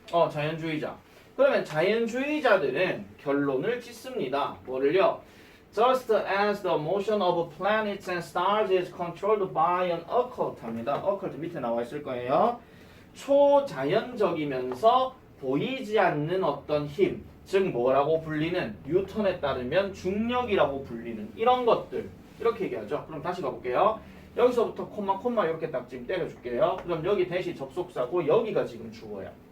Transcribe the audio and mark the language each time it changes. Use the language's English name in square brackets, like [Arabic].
[Korean] 자연주의자. 그러면 자연주의자들은 결론을 짓습니다. 뭐를요? [English] Just as the motion of planets and stars is controlled by an occult 합니다. [Korean] occult 밑에 나와 있을 거예요. 초자연적이면서 보이지 않는 어떤 힘, 즉 뭐라고 불리는 뉴턴에 따르면 중력이라고 불리는 이런 것들 이렇게 얘기하죠. 그럼 다시 가볼게요. 여기서부터 콤마 이렇게 딱 지금 때려줄게요. 그럼 여기 대시 접속사고 여기가 지금 주어야.